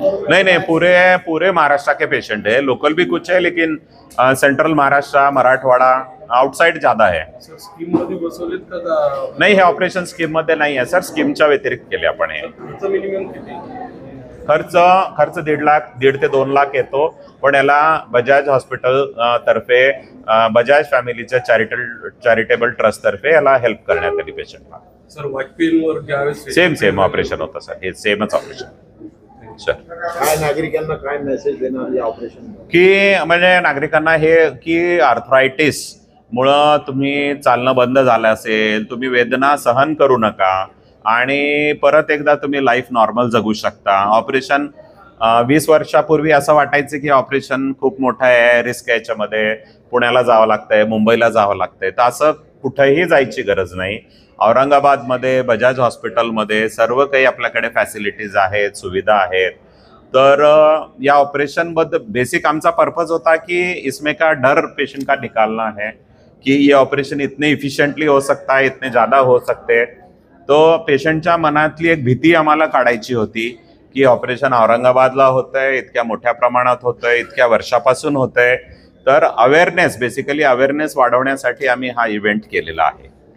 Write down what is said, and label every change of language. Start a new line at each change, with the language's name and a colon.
Hindi: नहीं, पूरे महाराष्ट्र के पेशेंट है। लोकल भी कुछ है लेकिन सेंट्रल महाराष्ट्र, मराठवाड़ा, आउटसाइड ज्यादा है।
Marathi: स्कीम मध्ये बसवलेत का? नाही, हे ऑपरेशन स्कीम मध्ये नाही आहे सर, स्कीमच्या व्यतिरिक्त केले आपण हे। मिनिमम किती खर्च 1.5 ते 2 लाख येतो, पण याला बजाज हॉस्पिटल तर्फे बजाज फॅमिलीच्या चॅरिटेबल ट्रस्ट तर्फे याला हेल्प करण्यात आली पेशंटला। सर वाजपेयींवर ज्यावेळेस सेम ऑपरेशन होतं सर, हे सेमच ऑपरेशन सर। काय नागरिकांना काय मेसेज देणार या ऑपरेशन की म्हणजे नागरिकांना हे की आर्थरायटिस मुळे तुम्ही चालणं बंद झालं असेल, तुम्ही वेदना सहन करू नका आणि परत एकदा तुम्ही लाईफ नॉर्मल जगू शकता. ऑपरेशन 20 वर्षापूर्वी असं वाटायचं की ऑपरेशन खूप मोठं आहे, रिस्क आहे, याच्यामध्ये पुण्याला जावं लागतंय, मुंबईला जावं लागतंय. तर असं कुठेही जायची गरज नाही. औरंगाबादमध्ये बजाज हॉस्पिटलमध्ये सर्व काही आपल्याकडे फॅसिलिटीज आहेत, सुविधा आहेत. तर या ऑपरेशनबद्दल बेसिक आमचा पर्पज होता कि
Hindi: इसमें का डर पेशेंट का निकालना है कि ये ऑपरेशन इतने इफिशियंटली हो सकता है, इतने ज़्यादा हो सकते.
Marathi: तो पेशंटच्या मनातली एक भीती आम्हाला काढायची होती की ऑपरेशन औरंगाबादला होतंय, इतक्या मोठ्या प्रमाणात होतंय, इतक्या वर्षापासून होतंय. तर अवेअरनेस, बेसिकली अवेअरनेस वाढवण्यासाठी आम्ही हा इव्हेंट केलेला आहे.